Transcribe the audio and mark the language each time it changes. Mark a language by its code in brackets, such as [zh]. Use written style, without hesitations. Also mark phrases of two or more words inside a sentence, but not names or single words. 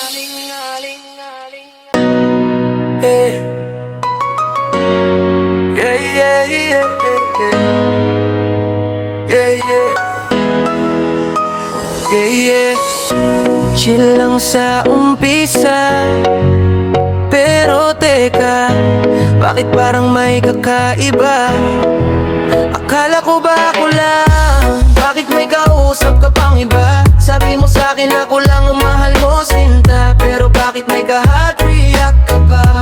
[en] Hey. Yeah, yeah, yeah, yeah, yeah. Yeah, yeah. [tl] Chill lang sa umpisa, pero teka, bakit parang may kakaiba? Akala ko ba ako lang? Bakit may kausap ka pang iba? Sabi mo sa'kin ako lang ang mahal mo, sinta, pero bakit may ka- [en] hot react [tl] ka pa?